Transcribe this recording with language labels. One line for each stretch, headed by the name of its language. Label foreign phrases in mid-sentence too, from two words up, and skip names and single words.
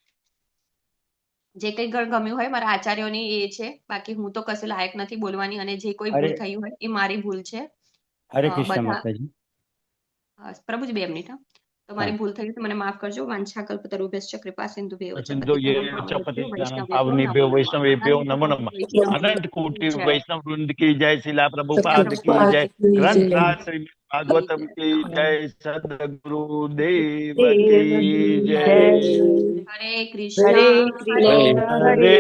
Gujarati: જે કઈ ગમ્યું હોય મારા આચાર્યોની એ છે, બાકી હું તો કશે લાયક નથી બોલવાની, અને જે કોઈ ભૂલ થઈ હોય એ મારી ભૂલ છે. હરે કૃષ્ણ માતાજી. પ્રભુજી 2 મિનિટ. તમારી ભૂલ થઈ મને માફ કરજો.
Sanskrit: વાંછા કલ્પતરુભ્યશ્ચ કૃપા સિંધુભ્યઃ પાવનેભ્યો વૈષ્ણવેભ્યો નમો નમઃ.
Hindi: અનંત કોટિ વૈષ્ણવ વૃંદ की जय, शिला प्रभुपाद की जय, ग्रंथराज श्रीमद् भागवतम की जय, सद्गुरु देव की जय. हरे कृष्ण. हरे